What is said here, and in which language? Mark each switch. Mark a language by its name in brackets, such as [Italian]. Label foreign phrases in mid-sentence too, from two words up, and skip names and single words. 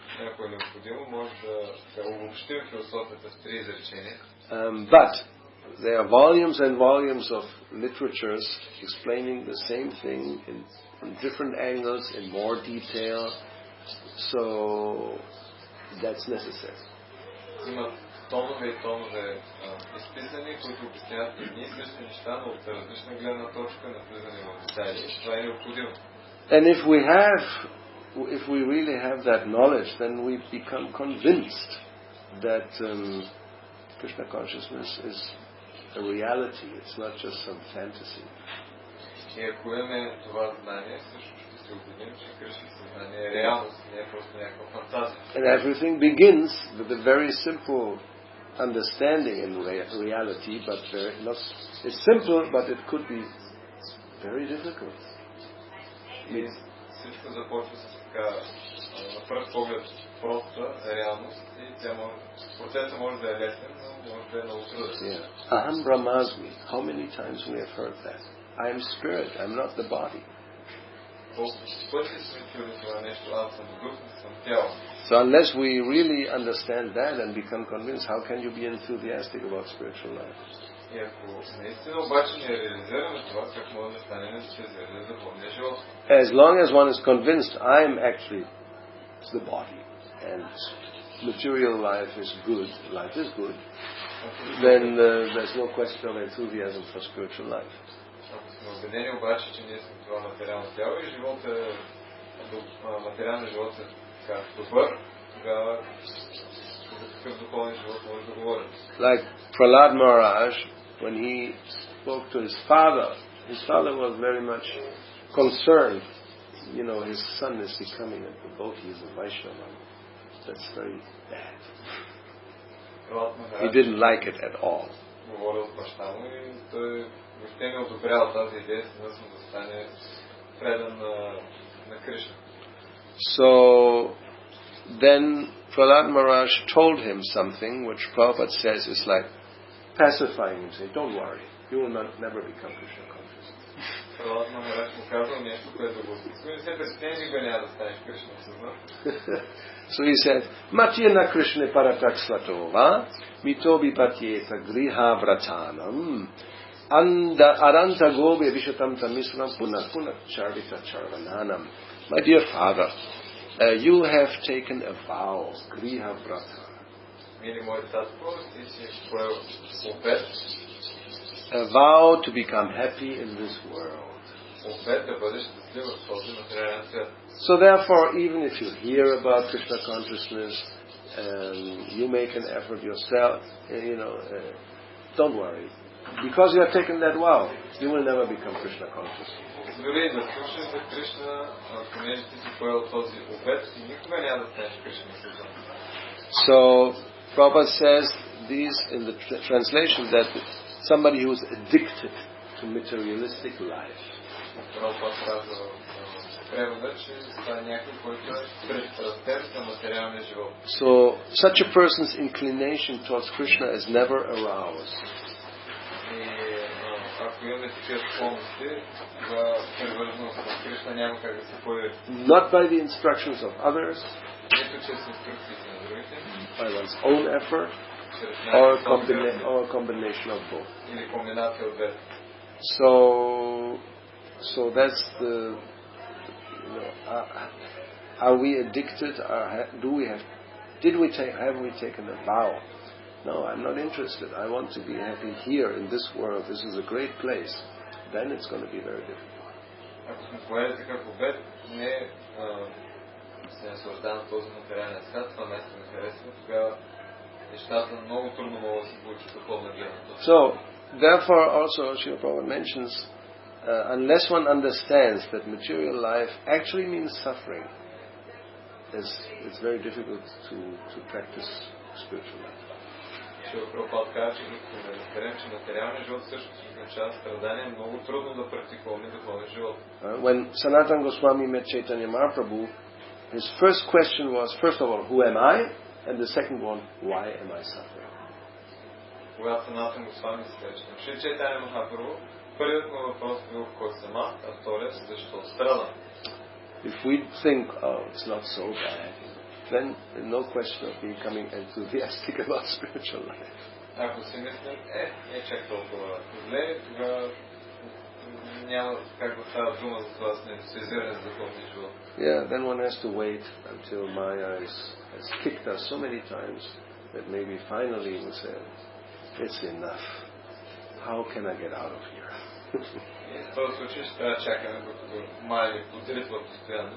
[English] But there are volumes and volumes of literatures explaining the same thing in different angles, in more detail. So that's necessary. [Bulgarian] Тонове и тонове изписани, които обясняват едни и същи неща, но от различна гледна точка на влизане в детайли. Това е необходимо. [English] And if we really have that knowledge, then we become convinced that Krishna consciousness is a reality. It's not just some fantasy. [Bulgarian] И ако имаме това знание, също ще се убедим, че Кришна съзнание е реалност, не е просто някаква фантазия. [English] And everything begins with a very simple understanding in reality, but it's simple, but it could be very difficult. [Bulgarian] И всичко започва с така, на пръв поглед, проста реалност и процесът може да е лесен, но може да е много труден. [Sanskrit] अहं ब्रह्मास्मि. [English] How many times we have heard that? I am spirit, I'm not the body. So unless we really understand that and become convinced, how can you be enthusiastic about spiritual life? As long as one is convinced I'm actually the body and material life is good, then there's no question of enthusiasm for spiritual life. [Bulgarian] Убедени обаче, че ние сме това материално тяло и материалният живот е така добър, тогава за какъв духовен живот може да говорим. [English] Like Prahlad Maharaj, when he spoke to his father was very much concerned. His son is becoming a devotee, he's a Vaishnava. That's very bad. He didn't like it at all. [Bulgarian] Говорил с баща му и той въобще не одобрял тази идея, съвместно да стане предан на Кришна. [English] So then Prahlad Maharaj told him something which Prabhupada says is like pacifying him, saying, don't worry, you will never become Krishna conscious. [Bulgarian] Prahlad Maharaj му казал нещо, което го успокои, не се притесняй, никога няма да станеш Кришна съзнат. [English] So he said, [Sanskrit] मत्येन कृष्ण परतक् स्वतोव, मितो विपत्येत गृह व्रतानाम्, अरन्त गोबे विशतम् तमिस्रम् पुनत् चर्वित चर्वणानाम्. [English] My dear father, you have taken a vow, [Sanskrit] गृह व्रत. [English] A vow to become happy in this world. So therefore, even if you hear about Krishna consciousness and you make an effort yourself, don't worry. Because you have taken that vow, you will never become Krishna conscious. [Bulgarian] Дори да слушаш за Кришна, понеже ти си поел този обет, ти никога няма да станеш Кришна съзнание. [English] So, Prabhupada says these in the translation that somebody who is addicted to materialistic life. [Bulgarian] Прабхупад казва в превода, че това е някой, който е пристрастен към материалния живот. [English] So, such a person's inclination towards Krishna is never aroused. [Bulgarian] И ако имаме такива склонности, за привърженост към Кришна няма как да се появи. [English] Not by the instructions of others, [Bulgarian] Нито чрез инструкциите на другите, [English] by one's own effort, or a combination of both. [Bulgarian] или комбинация от двете. [English] So that's the, are we addicted? Have we taken a vow? No, I'm not interested. I want to be happy here in this world. This is a great place. Then it's going to be very difficult. [Bulgarian] Ако сме поели такъв обет, не се наслаждавам този материален свят, това нещо не харесва, тогава нещата много трудно могат да се получат духовна гледна точка. [English] So, therefore also Srila Prabhupada mentions, unless one understands that material life actually means suffering, it's very difficult to practice spiritual life. [Bulgarian] Шрила Прабхупад казва, че докато не разберем, че материалният живот всъщност означава страдание, е много трудно да практикуваме духовен живот. [English] When Sanatana Goswami met Chaitanya Mahaprabhu, his first question was, first of all, who am I? And the second one, why am I suffering? [Bulgarian] Когато Санатана Госвами се срещна с Чайтаня Махапрабху, първият му въпрос бил кой съм аз, а вторият защо страдам. [English] If we think, oh, it's not so bad, then no question of becoming enthusiastic about spiritual life. [Bulgarian] Ако си мислим, не чак толкова зле, тогава няма как да става дума за това с ентусиазиране за духовния живот. [English] Yeah, then one has to wait until Maya has kicked us so many times that maybe finally we say, it's enough. How can I get out of here? [Bulgarian] В този случай ще трябва да чакаме, докато Майя ни подритва постоянно.